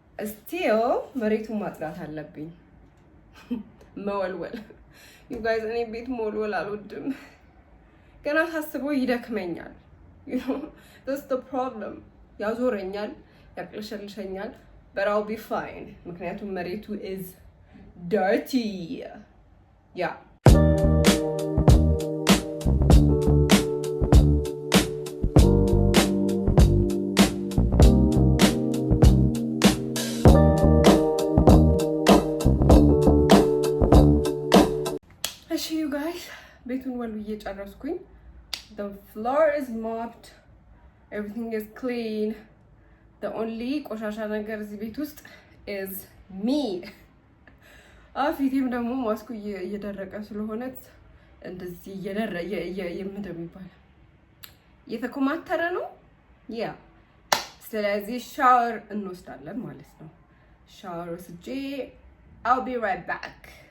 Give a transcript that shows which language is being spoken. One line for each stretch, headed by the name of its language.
Amharic: ስቲል መሬቱን ማጽዳት አለብኝ። መወልወል
English: you guys
Amharic: እኔ ቤት መወልወል አልወድም። ገና ሳስበው ይደክመኛል።
English: you know that's the problem።
Amharic: ያዞረኛል፣ ያቅለሸልሸኛል።
English: but I'll be fine
Amharic: ምክንያቱም መሬቱ
English: is dirty. yeah you guys
Amharic: ቤቱን ወልውዬ ጨረስኩኝ።
English: the floor is mopped, everything is clean. the only
Amharic: ቆሻሻ ነገር እዚህ ቤት ውስጥ
English: is me.
Amharic: ፊቴም ደግሞ ማስኩ እየደረቀ ስለሆነ እንደዚህ ምንድን ነው እየተኮማተረ ነው። ያ ስለዚህ ሻወር እንወስዳለን ማለት ነው። ሻወር ወስጄ
English: I'll be right back.